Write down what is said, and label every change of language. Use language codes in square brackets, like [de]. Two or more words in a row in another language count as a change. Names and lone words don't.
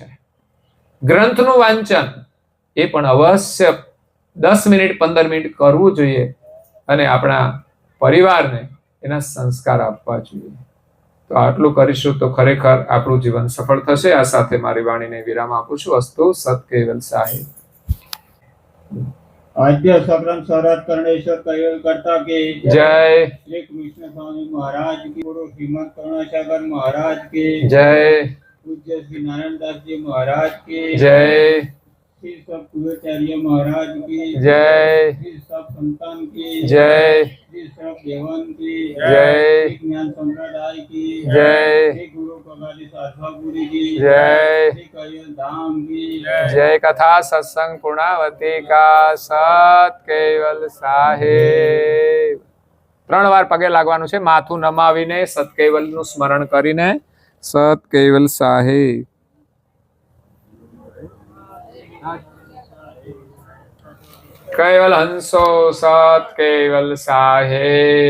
[gu] ગ્રંથનું વાંચન એ પણ અવશ્ય 10 મિનિટ 15 મિનિટ કરવું જોઈએ, અને આપણા પરિવારને એના સંસ્કાર આપવા જોઈએ. તો આટલું કરીશું તો ખરેખર આપણું જીવન સફળ થશે. આ સાથે મારી વાણીને વિરામ આપું છું. અસ્તુ સત કેવલ સાહેબ. [hi] आद्य सकरम शरद कर्णेश्वर कयल करता के जय. श्री कृष्ण स्वामी महाराज की, गुरु श्रीमद करुणासागर महाराज के जय. पूज्य श्री नारायण दास जी महाराज के जय. श्री सब पूर्वाचार्य महाराज की जय. श्री सब संतान की जय. श्री सब देवन की जय. श्री ज्ञान संप्रदाय की जय. श्री गुरु कगाली साधवापुरी की जय. श्री कयल धाम की जय. कथा सत्संग पूर्णावती का सत કેવલ સાહેબ. [gu] 3 વાર પગે લાગવાનું છે, માથું નમાવીને સત કેવલનું સ્મરણ કરીને. સત કેવલ સાહેબ. કેવલ હંસો સત કેવલ સાહેબ.